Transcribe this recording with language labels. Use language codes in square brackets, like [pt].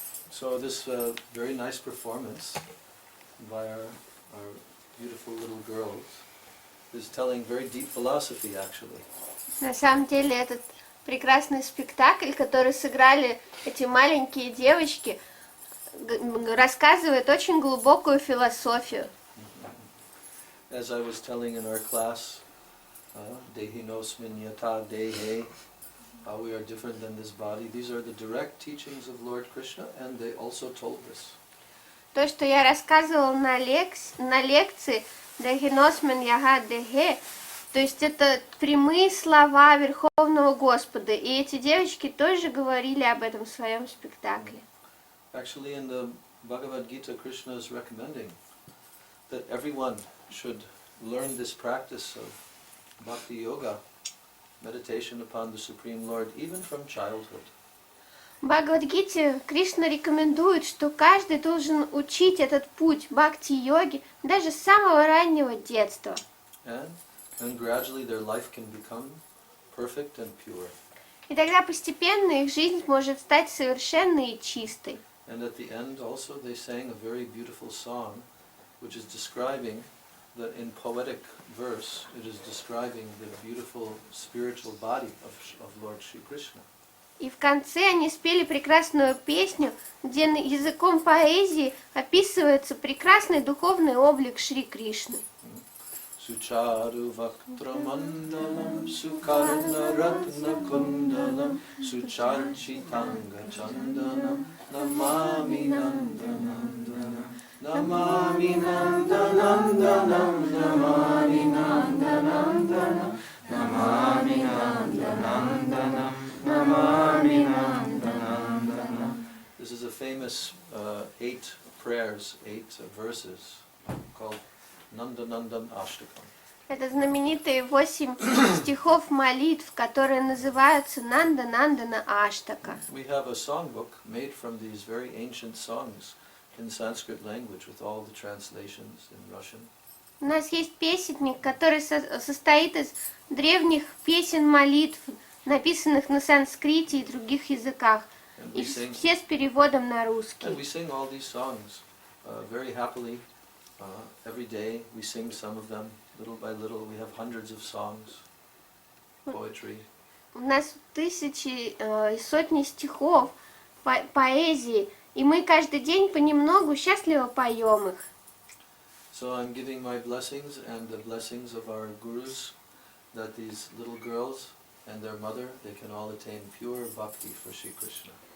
[en] So this very nice performance by our beautiful little girls is telling very deep philosophy actually. [ru] На самом деле этот прекрасный спектакль, который сыграли эти маленькие девочки, рассказывает очень глубокую философию. [en] As I was telling in our class, [sa] Dehinosmin yata dehe, [en] how we are different than this body. These are the direct teachings of Lord Krishna, and they also told this. [ru] То, что я рассказывала на лекции Дехиносмен Яга Дехе, то есть это прямые слова Верховного Господа, и эти девочки тоже говорили об этом в своем спектакле. [en] Actually, in the Bhagavad Gita, Krishna is recommending that everyone should learn this practice of bhakti yoga, meditation upon the Supreme Lord, even from childhood. [ru] В Бхагавад-гите Кришна рекомендует, что каждый должен учить этот путь бхакти-йоги даже с самого раннего детства. [en] And gradually their life can become perfect and pure. [ru] И тогда постепенно их жизнь может стать совершенной и чистой. [en] And at the end also they sang a very beautiful song, which is describing that in poetic verse it is describing the beautiful spiritual body of Lord Shri Krishna. [ru] И в конце они спели прекрасную песню, где языком поэзии описывается прекрасный духовный облик Шри Кришны. [sa] Sucharu Vaktra Mandalam Sukarna Ratna Kundalam Sucharchitanga Chandanam Namami Nandanandanam Namami Nandanandanam Namami Nandanandanam Namami Nandanandanam Namami Nandanandanam. [en] This is a famous 8 prayers, 8 verses called Nandanandan Ashtakam. [ru] Это знаменитые 8 стихов молитв, которые называются Нанда-Нандана Аштака. [en] We have a songbook made from these very ancient songs in Sanskrit language with all the translations in Russian. [ru] У нас есть песенник, который состоит из древних песен молитв, написанных на санскрите и других языках, и все с переводом на русский. [en] And we sing all these songs very happily. Every day we sing some of them, little by little. We have hundreds of songs, poetry. [ru] У нас тысячи и сотни стихов, поэзии, и мы каждый день понемногу счастливо поем их. [en] So I'm giving my blessings and the blessings of our gurus that these little girls and their mother, they can all attain pure bhakti for Shri Krishna.